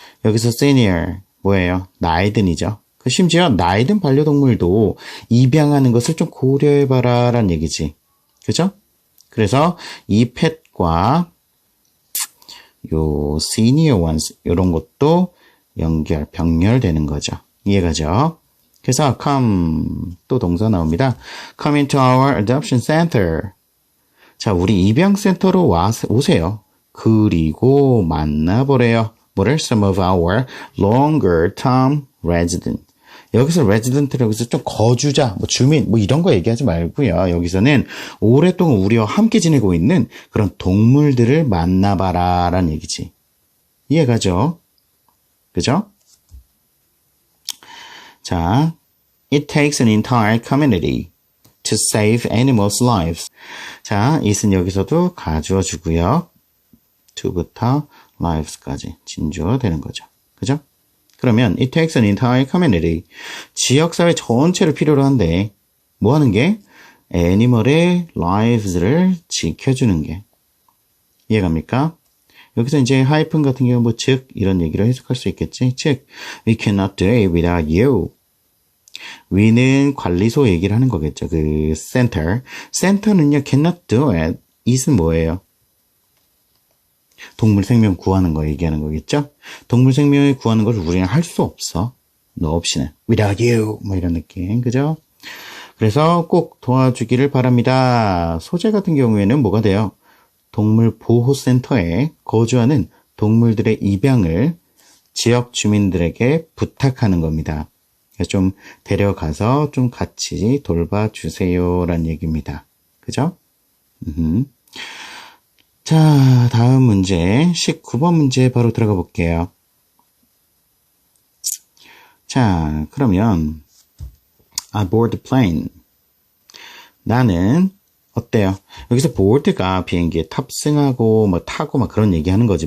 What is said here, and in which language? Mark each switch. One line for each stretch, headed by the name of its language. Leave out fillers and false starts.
Korean: 여기서 senior 뭐예요? 나이 든이죠. 심지어 나이 든 반려동물도 입양하는 것을 좀 고려해봐라 라는 얘기지. 그죠? 그래서 이 펫과 요 senior ones 이런 것도 병렬되는 거죠. 이해가죠? 그래서 come 또 동사 나옵니다.
English: come into our adoption center.
Korean: 자, 우리 입양센터로 오세요. 그리고 만나보래요. 뭐를?
English: Some of our longer term resident.
Korean: 여기서 resident라고 해서 좀 거주자, 뭐 주민, 뭐 이런 거 얘기하지 말고요. 여기서는 오랫동안 우리와 함께 지내고 있는 그런 동물들을 만나봐라 라는 얘기지. 이해가죠? 그죠?
English: 자, it takes an entire community to save animals' lives.
Korean: 자, it은 여기서도 가주어 주고요. to부터 lives까지 진주어 되는 거죠. 그죠? 그러면
English: it takes an entire community.
Korean: 지역사회 전체를 필요로 한데 뭐 하는 게? 애니멀의 lives를 지켜주는 게. 이해갑니까? 여기서 이제 하이픈 같은 경우 뭐 즉 이런 얘기를 해석할 수 있겠지. 즉
English: we cannot do it without you.
Korean: we는 관리소 얘기를 하는 거겠죠. 그 center.
English: center는요 cannot do it.
Korean: it은 뭐예요? 동물 생명 구하는 거 얘기하는 거겠죠? 동물 생명을 구하는 걸 우리는 할 수 없어. 너 없이는.
English: without you.
Korean: 뭐 이런 느낌. 그죠? 그래서 꼭 도와주기를 바랍니다. 소재 같은 경우에는 뭐가 돼요? 동물 보호센터에 거주하는 동물들의 입양을 지역 주민들에게 부탁하는 겁니다. 좀 데려가서 좀 같이 돌봐주세요라는 얘기입니다. 그죠? 자, 다음 문제 19번 문제 바로 들어가 볼게요. 자, 그러면
English: I board the plane.
Korean: 나는 어때요? 여기서 board가 비행기에 탑승하고 뭐 타고 막 그런 얘기하는 거지.